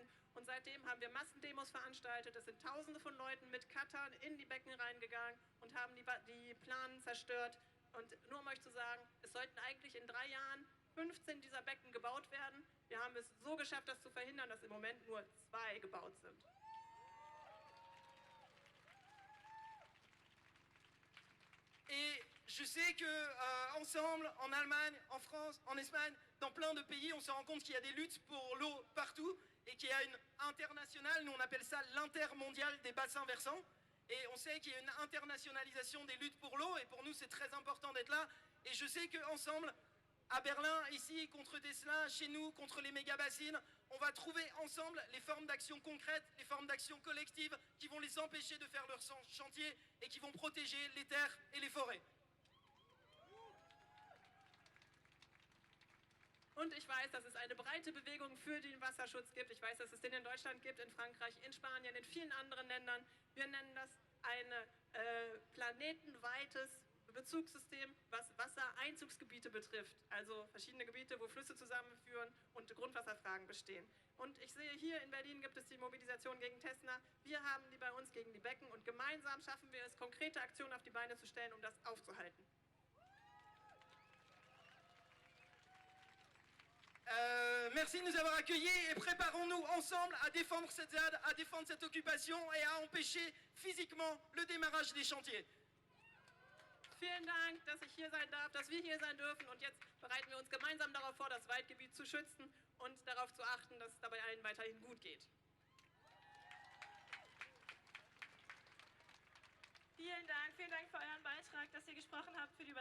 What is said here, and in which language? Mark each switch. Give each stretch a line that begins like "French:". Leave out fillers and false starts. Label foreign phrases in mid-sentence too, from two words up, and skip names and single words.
German: Und seitdem haben wir Massendemos veranstaltet. Es sind Tausende von Leuten mit Cuttern in die Becken reingegangen und haben die Planen zerstört. Und nur um euch zu sagen, es sollten eigentlich in 3 Jahren 15 dieser Becken gebaut werden. Wir haben es so geschafft, das zu verhindern, dass im Moment nur 2 gebaut sind.
French: Et je sais que ensemble, en Allemagne, en France, en Espagne, dans plein de pays, on se rend compte qu'il y a des luttes pour l'eau partout et qu'il y a une internationale, nous on appelle ça l'intermondial des bassins versants. Et on sait qu'il y a une internationalisation des luttes pour l'eau et pour nous c'est très important d'être là. Et je sais qu'ensemble, à Berlin, ici, contre Tesla, chez nous, contre les méga-bassines, on va trouver ensemble les formes d'action concrètes, les formes d'action collectives qui vont les empêcher de faire leur chantier et qui vont protéger les terres et les forêts.
German: Und ich weiß, dass es eine breite Bewegung für den Wasserschutz gibt. Ich weiß, dass es den in Deutschland gibt, in Frankreich, in Spanien, in vielen anderen Ländern. Wir nennen das ein planetenweites Bezugssystem, was Wassereinzugsgebiete betrifft. Also verschiedene Gebiete, wo Flüsse zusammenführen und Grundwasserfragen bestehen. Und ich sehe, hier in Berlin gibt es die Mobilisation gegen Tesla. Wir haben die bei uns gegen die Becken und gemeinsam schaffen wir es, konkrete Aktionen auf die Beine zu stellen, um das aufzuhalten.
French: Merci de nous avoir accueillis et préparons-nous ensemble à défendre cette ZAD, à défendre cette occupation et à empêcher physiquement le démarrage des chantiers.
German: Vielen Dank, dass ich hier sein darf, dass wir hier sein dürfen und jetzt bereiten wir uns gemeinsam darauf vor, das Waldgebiet zu schützen und darauf zu achten, dass es dabei allen weiterhin gut geht. Vielen Dank für euren Beitrag, dass ihr gesprochen habt, für die Übersetzung.